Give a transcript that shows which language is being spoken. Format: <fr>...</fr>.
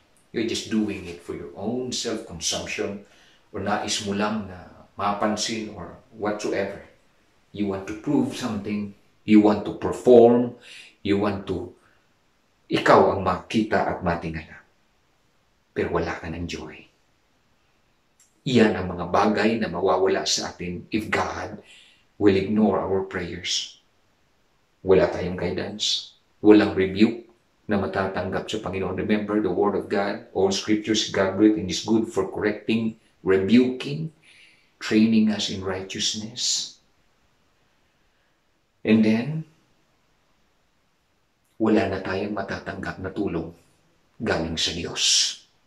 <en>You're just doing it for your own self-consumption or</en> <tl>nais mo lang na mapansin</tl> <en>or whatsoever. You want to prove something, you want to perform, you want to,</en> <tl>ikaw ang makita at matingala. Pero wala ka ng joy. Iyan ang mga bagay na mawawala sa atin</tl> <en>if God will ignore our prayers.</en> <tl>Wala tayong guidance, walang rebuke na matatanggap sa Panginoon.</tl> <en>Remember the Word of God, all Scriptures is God-breathed and is good for correcting, rebuking, training us in righteousness.</en> <tl>And then, wala na tayong matatanggap na tulong galing sa Diyos.</tl>